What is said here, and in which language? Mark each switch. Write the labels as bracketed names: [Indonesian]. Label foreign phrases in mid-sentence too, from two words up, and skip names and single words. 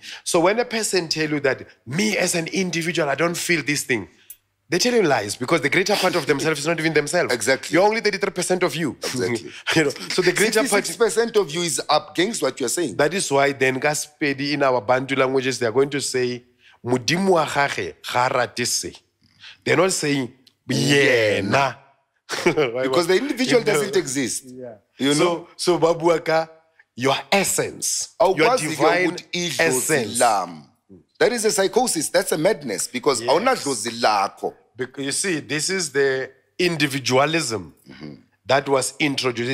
[English] So when a person tells you that, me as an individual, I don't feel this thing, they tell you lies because the greater part of themselves is not even themselves. Exactly. You're only 33% of you. Exactly. You know, so the greater part... 66% of you is up against what you're saying. That is why then Gaspedi in our Bantu languages, they're going to say, [Northern Sotho] Mudimu wa gage ga rate se. [English] They're not saying, yeah, because the individual doesn't exist. Yeah. You know? So Babuaka, your essence, your divine essence. That is a psychosis. That's a madness. Because you see, this is the individualism that was introduced.